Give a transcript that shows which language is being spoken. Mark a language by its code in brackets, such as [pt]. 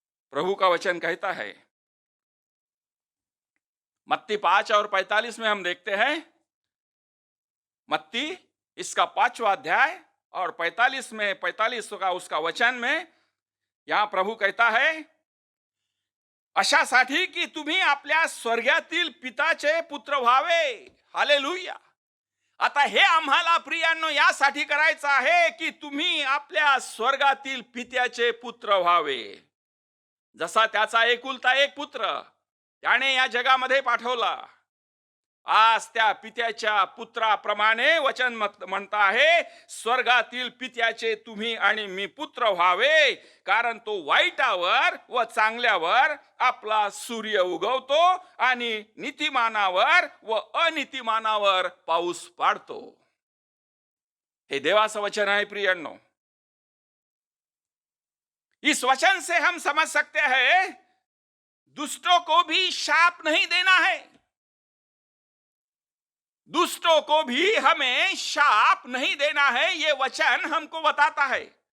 [hi] प्रभु का वचन कहता है, मत्ती 5 और 45 में हम देखते हैं, मत्ती इसका 5वां अध्याय और 45 का उसका वचन में यहां प्रभु कहता है, [mr] अशासाठी की तुम्ही आपल्या स्वर्गातील पिताचे पुत्र व्हावे। हालेलुया। आता हे आम्हाला प्रियांनो यासाठी करायचं आहे की तुम्ही आपल्या स्वर्गातील पित्याचे पुत्र व्हावे। जसा त्याचा एकुलता एक पुत्र त्याने या जगामध्ये पाठवला, आज त्या पित्याच्या पुत्राप्रमाणे वचन म्हणता आहे, स्वर्गातील पित्याचे तुम्ही आणि मी पुत्र व्हावे, कारण तो वाईटावर व चांगल्यावर आपला सूर्य उगवतो आणि नीतिमानावर व अनीतिमानावर पाऊस पाडतो। हे देवाचं वचन आहे प्रियांनो। [hi] इस वचन से हम समझ सकते हैं दुष्टों को भी शाप नहीं देना है, दुष्टों को भी हमें शाप नहीं देना है, ये वचन हमको बताता है।